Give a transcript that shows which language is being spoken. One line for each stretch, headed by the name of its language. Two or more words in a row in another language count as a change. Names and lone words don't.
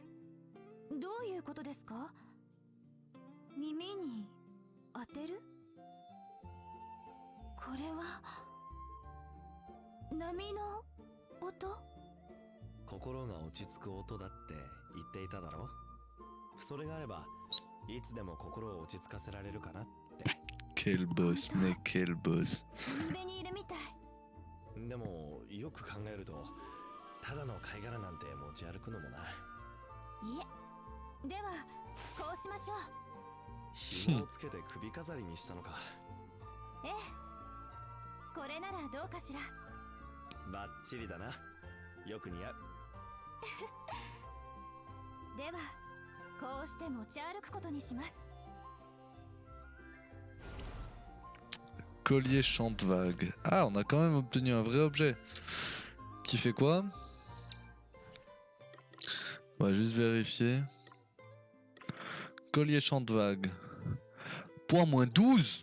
Japanese: どういうことですか？耳に当てる？これは波の音？心が落ち着く音だって言っていただろ。それがあればいつでも心を落ち着かせられるかなって。
French: Quel boss, mec, quel boss.
Japanese: 海辺にいるみたい。でもよく考えるとただの貝殻なんて持ち歩くのもな。いえ、ではこうしましょう。紐をつけて首飾りにしたのか。ええ、これならどうかしら。バッチリだな。よく似合う。ではこうして持ち歩くことにします。
French: Collier chante vague. Ah, on a quand même obtenu un vrai objet. Qui fait quoi? On va juste vérifier. Collier chante vague. Point moins 12.